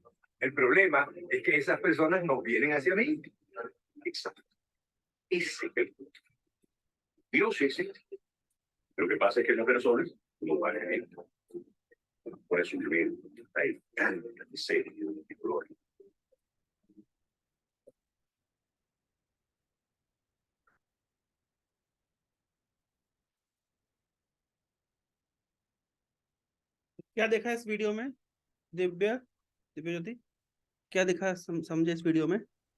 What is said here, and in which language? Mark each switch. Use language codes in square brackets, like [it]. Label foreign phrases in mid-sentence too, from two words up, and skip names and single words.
[es] El problema es que esas personas no vienen hacia mí. Exacto. Ese es el punto. Dios sí existe. Lo que pasa es que las personas no van a él. Por eso yo veo hay tanta miseria y gloria. [hi] क्या देखा इस वीडियो में दिव्य दिव्य ज्योति, क्या देखा समझे इस वीडियो में?